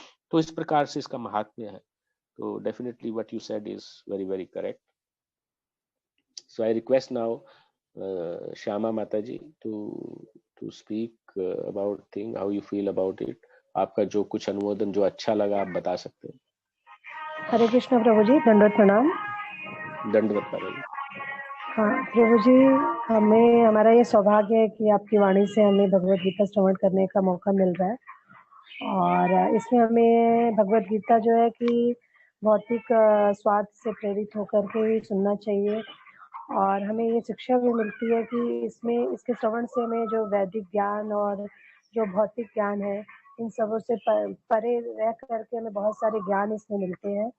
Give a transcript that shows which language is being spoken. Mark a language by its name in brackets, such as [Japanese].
[Hindi] तो इस प्रकार से इसका महात्म्य है। [English] So definitely what you said is very, very correct. So I request now Shyama Mataji to speak about thing, how you feel about it. [Hindi] आपका जो कुछ अनुमोदन जो अच्छा लगा आप बता सकते हैं। हरे कृष्ण प्रभु जी, दंडवत प्रणाम। दंडवत प्रणाम। हाँ प्रभु जी, हमें हमारा ये सौभाग्य है कि आपकी वाणी से हमें भगवत गीता श्रवण करने का मौका मिल रहा है, और इसमें हमें भगवत गीता जो है कि भौतिक स्वाद से प्रेरित होकर के ही सुनना चाहिए, और हमें ये शिक्षा भी मिलती है कि इसमें इसके श्रवण से हमें जो वैदिक ज्ञान और जो भौतिक ज्ञान है, इन सबों से परे रह करके हमें बहुत सारे ज्ञान इसमें मिलते हैं।